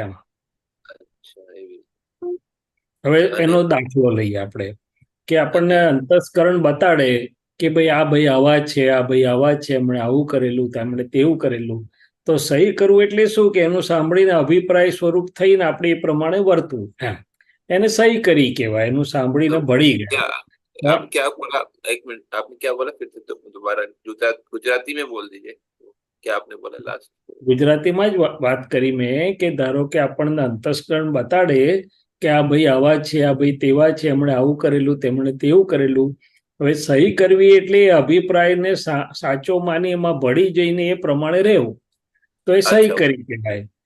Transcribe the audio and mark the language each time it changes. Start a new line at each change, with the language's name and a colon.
Gujarati: આમ હવે એનો દાખલો લઈએ આપણે કે આપણને અંતસ્કરણ બતાડે કે ભાઈ આવા છે, આવા છે, એમણે આવું કરેલું, તેમણે તેવું કરેલું. તો સહી કરવું એટલે શું કે એનું સાંભળીને અભિપ્રાય સ્વરૂપ થઈને આપણે એ પ્રમાણે વર્તવું, એમ એને સહી કરી કહેવાય. એનું સાંભળીને ભળી ગયા.
Hindi: आप क्या बोला? एक मिनट, आपने क्या बोला? फिर से दोबारा गुजराती में बोल दीजिए, क्या आपने बोला लास्ट?
Gujarati: ગુજરાતીમાં જ વાત કરી મેં કે ધારો કે આપણને અંતસ્કરણ બતાડે કે આ ભાઈ આવા છે, આ ભાઈ તેવા છે, એમણે આવું કરેલું, તેમણે તેવું કરેલું. હવે સહી કરવી એટલે એ અભિપ્રાયને સાચો માની એમાં ભળી જઈને એ પ્રમાણે રહેવું, તો એ સહી કરી કહેવાય.